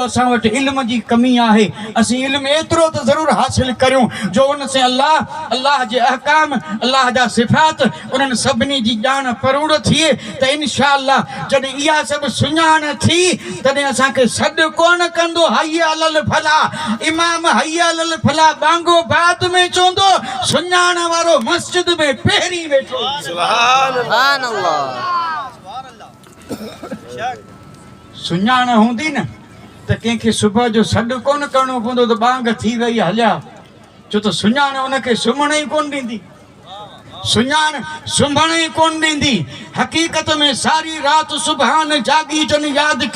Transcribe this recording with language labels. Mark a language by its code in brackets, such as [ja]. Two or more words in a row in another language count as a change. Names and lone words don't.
[sd] असां वटि इल्म जी कमी आहे असीं इल्मु एतिरो त ज़रूरु हासिलु करियूं जो उन से अल्लाह जे अहकाम अल्लाह जा सिफ़ात उन्हनि सभिनी जी ॼाण परूड़ थिए त [ar] إن شاء الله [sd] जॾहिं इहा सभु सुञाण थी तॾहिं असांखे सॾु कोन कंदो [ar] حي على الفلاح [sd] इमाम [ar] حي على الفلاح [sd] बांगो बाद में चवंदो सुञाण वारो मस्जिद में पहिरीं वेठो [ar] سبحان الله [sd] सुञाण हूंदी न त कंहिंखे सुबुह जो सॾु कोन करिणो पवंदो त बांग थी वई हलिया छो त सुञाण उनखे सुम्हण ई कोन ॾींदी सुञाण सुम्हण ई कोन ॾींदी हक़ीक़त में सारी राति सुभान जागी जन यादि कयो